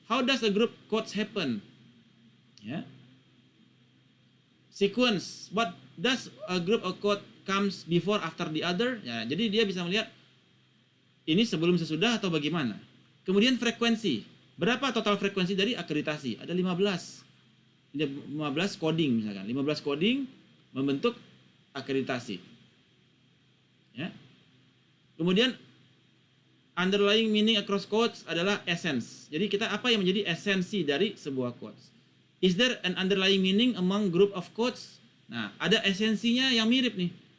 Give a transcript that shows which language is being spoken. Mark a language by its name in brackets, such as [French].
[English] How does a group codes happen? Ya. Sequence. What does a group of code comes before after the other? [Indonesian] Ya, jadi dia bisa melihat ini sebelum sesudah atau bagaimana. Kemudian frekuensi. Berapa total frekuensi dari akreditasi? Ada 15. 15 coding misalkan. 15 coding membentuk akreditasi. Ya. Kemudian underlying meaning across codes adalah essence. Jadi kita apa yang menjadi esensi dari sebuah codes? [English] Is there an underlying meaning among group of codes? [Indonesian] Nah, ada esensinya yang mirip nih.